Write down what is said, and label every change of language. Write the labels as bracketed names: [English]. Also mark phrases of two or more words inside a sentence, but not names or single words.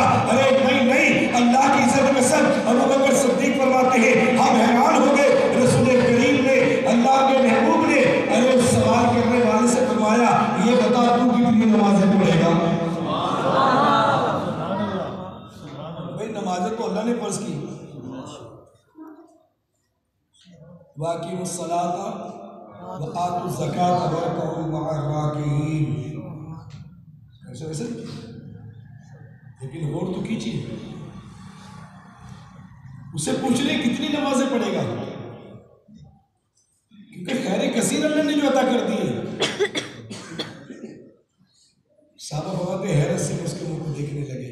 [Hindi] अरे नहीं नहीं, अल्लाह की इज्जत कसम अबू बकर सिद्दीक़ फरमाते हैं, हम हैरान हो गए। रसूल करीम ने, अल्लाह के महबूब ने, अरे सवाल करने वाले से फरमाया, ये बता तू कितनी नमाजें पढ़ेगा? भाई नमाजें तो अल्लाह ने फर्ज की, [Arabic] وأقيموا الصلاة وآتوا الزكاة واركعوا مع الراكعين, [Hindi] ऐसे वैसे, लेकिन गौर तो कीजिए, उसे पूछ रहे कितनी नमाजें पढ़ेगा, क्योंकि खैर कसीर अल्लाह ने जो अता कर दी है। साहबा फरमाते हैरत से उसके मुंह को देखने लगे।